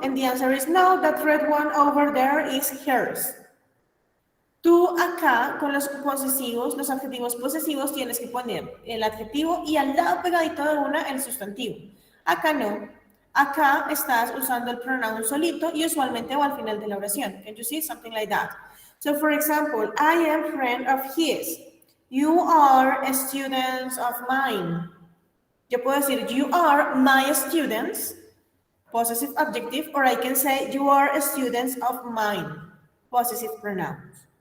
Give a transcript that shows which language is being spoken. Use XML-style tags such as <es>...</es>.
<en>And the answer is no, that red one over there is hers.</en> <es>Tú acá, con los posesivos, los adjetivos posesivos, tienes que poner el adjetivo y al lado pegadito de una el sustantivo. Acá no. Acá estás usando el pronoun solito y usualmente va al final de la oración.</es> <en>Can you see? Something like that. So, for example, I am friend of his. You are a student of mine.</en> <es>Yo puedo decir,</es> <en>you are my students, possessive adjective, or I can say, you are a student of mine, possessive pronouns.</en>